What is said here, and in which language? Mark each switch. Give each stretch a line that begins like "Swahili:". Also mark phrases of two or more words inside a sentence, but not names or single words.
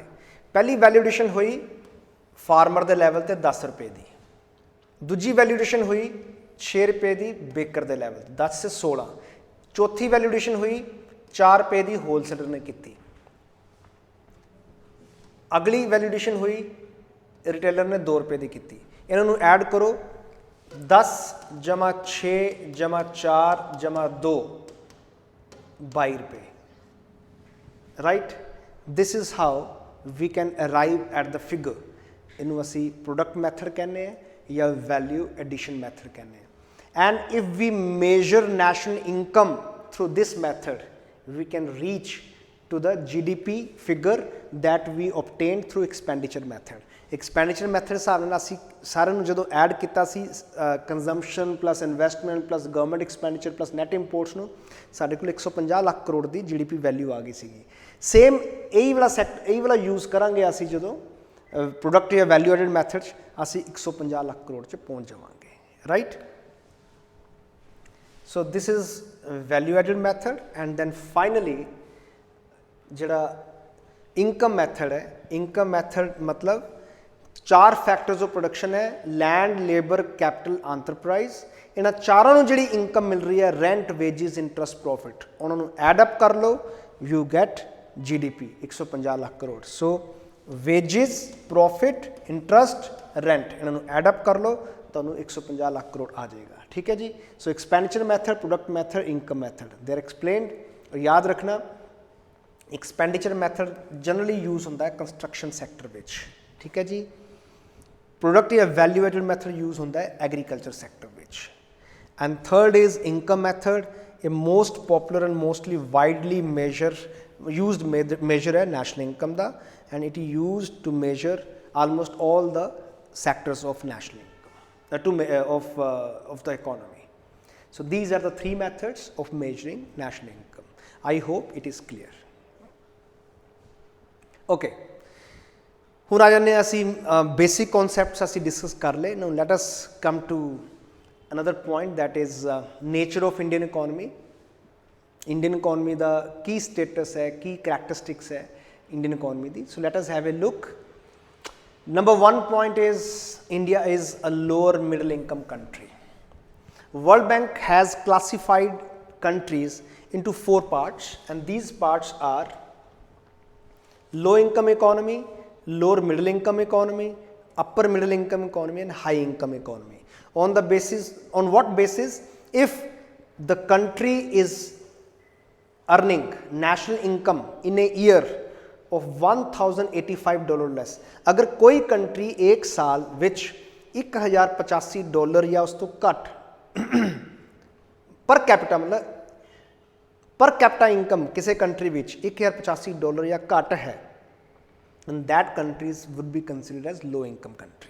Hindi: पहली
English: value addition
Hindi: हुई फार्मर के लैवल ते ₹10 की, दूजी
English: value addition
Hindi: हुई ₹6 की बेकर के लैवल 10 से 16, चौथी
English: value addition
Hindi: हुई ₹4 की होलसेलर ने की, अगली
English: value addition
Hindi: हुई
Punjabi: ਰਿਟੇਲਰ ਨੇ 2 ਰੁਪਏ ਦੀ ਕੀਤੀ, ਇਹਨਾਂ ਨੂੰ ਐਡ ਕਰੋ 10 ਜਮਾ 6 ਜਮਾ 4 ਜਮਾ 2 22 ਰੁਪਏ, ਰਾਈਟ।
English: This is how we can arrive at the figure.
Punjabi: ਇਹਨੂੰ ਅਸੀਂ
English: product method
Punjabi: ਕਹਿੰਦੇ ਹਾਂ ਜਾਂ
English: value addition method
Punjabi: ਕਹਿੰਦੇ ਹਾਂ।
English: and if we measure national income through this method we can reach to the GDP figure that we obtained through expenditure method. Expenditure method
Punjabi: ਹਿਸਾਬ ਨਾਲ ਅਸੀਂ ਸਾਰਿਆਂ ਨੂੰ ਜਦੋਂ ਐਡ ਕੀਤਾ ਸੀ
English: consumption plus investment plus government expenditure plus net imports
Punjabi: ਨੂੰ, ਸਾਡੇ ਕੋਲ 150 ਲੱਖ ਕਰੋੜ ਦੀ GDP ਵੈਲਿਊ ਆ ਗਈ ਸੀਗੀ। ਸੇਮ ਇਹੀ ਵਾਲਾ ਯੂਜ਼ ਕਰਾਂਗੇ ਅਸੀਂ ਜਦੋਂ ਪ੍ਰੋਡਕਟ ਜਾਂ
English: value added method
Punjabi: 'ਚ, ਅਸੀਂ 150 ਲੱਖ ਕਰੋੜ 'ਚ ਪਹੁੰਚ ਜਾਵਾਂਗੇ, ਰਾਈਟ।
English: So this is value added method, and then finally ਜਿਹੜਾ income method है, income method मतलब 4 factors of production है, land, labor, capital, enterprise।
Punjabi: ਇਹਨਾਂ ਚਾਰਾਂ ਨੂੰ ਜਿਹੜੀ income ਮਿਲ ਰਹੀ ਹੈ
English: rent, wages, interest, profit,
Punjabi: ਉਹਨਾਂ ਨੂੰ
English: add up
Punjabi: ਕਰ ਲਓ,
English: you get GDP
Punjabi: 150 ਲੱਖ ਕਰੋੜ।
English: So wages, profit, interest, rent
Punjabi: ਇਹਨਾਂ ਨੂੰ
English: add up
Punjabi: ਕਰ ਲਓ, ਤੁਹਾਨੂੰ 150 ਲੱਖ ਕਰੋੜ ਆ ਜਾਏਗਾ, ਠੀਕ ਹੈ ਜੀ।
English: so expenditure method, product method, income method, they are explained.
Punjabi: ਔਰ ਯਾਦ ਰੱਖਣਾ
English: expenditure method generally use
Punjabi: ਹੁੰਦਾ ਹੈ
English: construction sector
Punjabi: ਵਿੱਚ, ਠੀਕ ਹੈ ਜੀ। ਪ੍ਰੋਡਕਟ ਜਾਂ
English: value added method use
Punjabi: ਹੁੰਦਾ ਹੈ
English: agriculture sector
Punjabi: ਵਿੱਚ।
English: and third is income method, ਇਹ most popular and mostly widely used measure ਹੈ national income ਦਾ, and it is used to measure almost all the sectors of national income, of the economy. So these are the 3 methods of measuring national income. I hope it is clear.
Punjabi: Okay, ਹੁਣ ਆ ਜਾਂਦੇ ਅਸੀਂ
English: basic concepts
Punjabi: ਅਸੀਂ discuss ਕਰ ਲਏ।
English: Now let us come to another point, that is nature of Indian economy. Indian economy
Punjabi: ਦਾ ਕੀ status ਹੈ, ਕੀ characteristics ਹੈ
English: Indian economy
Punjabi: ਦੀ।
English: So let us have a look. Number 1 point is India is a lower middle income country. World Bank has classified countries into 4 parts, and these parts are low income economy, lower middle income economy, upper middle income economy, and high income economy. On what basis? If the country is earning national income in a year of $1085 less,
Punjabi: ਅਗਰ ਕੋਈ ਕੰਟਰੀ ਇੱਕ ਸਾਲ ਵਿੱਚ $1085 ਯਾ ਉਸ ਤੋਂ ਘੱਟ
English: per capita
Punjabi: ਮਤਲਬ
English: per capita income
Punjabi: ਕਿਸੀ ਕੰਟਰੀ ਵਿੱਚ $1085 ਯਾ ਘੱਟ ਹੈ,
English: and that countries would be considered as low income country.